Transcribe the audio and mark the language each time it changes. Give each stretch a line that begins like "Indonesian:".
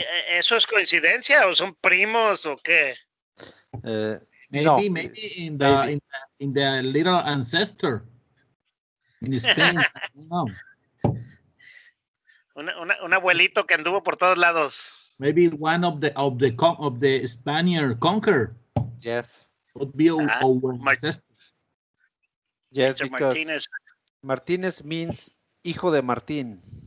Spanish: ¿Eso es coincidencia o son primos o qué?
English: Maybe in the little ancestor in Spain. No.
Spanish: Un abuelito que anduvo por todos lados.
English: Maybe one of the Spaniard conquer. Yes. Would be our ancestor. Yes, Mr. because Martínez means
Spanish: hijo de Martín.